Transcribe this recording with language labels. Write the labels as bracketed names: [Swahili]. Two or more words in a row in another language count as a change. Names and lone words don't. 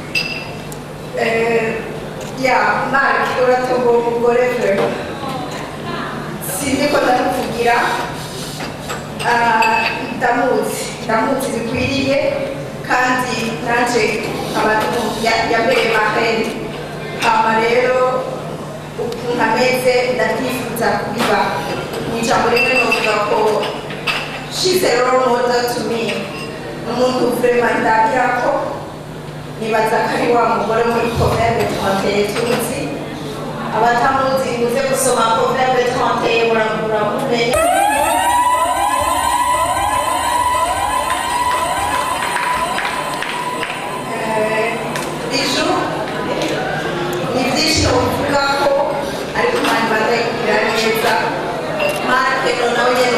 [Rundi] Marc uratomboye umugore vraiment sinzi ko ndamuvugira ndamuzi bikwiriye kandi nanje abantu yambere maheri hama rero ukuntu ameze ndabyifuza kubiba ni ijambo rimwe novuga ko [English] she's a role model to me [Rundi] umuntu vraiment ndagira ko nibaza ko ari wa mugore muri Proverbe 31 tuzi abatamuzi muze gusoma Proverbe 31 muramumenye Bijou ni byinshi uvuga ko ariko Imana bazayikubwira neza Marc nawe nyine